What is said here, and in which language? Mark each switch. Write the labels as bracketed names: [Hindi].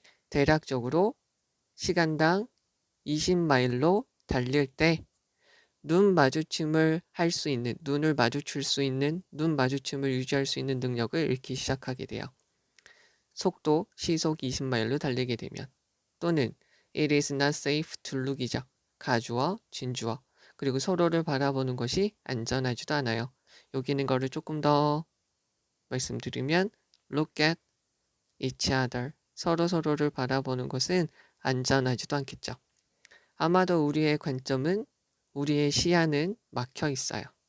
[Korean] 대략적으로 시간당 20마일로 달릴 때 눈 마주침을 할 수 있는, 눈을 마주칠 수 있는, 눈 마주침을 유지할 수 있는 능력을 잃기 시작하게 돼요. 속도, 시속 20마일로 달리게 되면. 또는 [English] it is not safe to look이죠. [Korean] 가주어, 진주어. 그리고 서로를 바라보는 것이 안전하지도 않아요. 여기 있는 거를 조금 더 말씀드리면 [English] look at each other. [Korean] 서로를 바라보는 것은 안전하지도 않겠죠. 아마도 우리의 관점은, 우리의 시야는 막혀 있어요.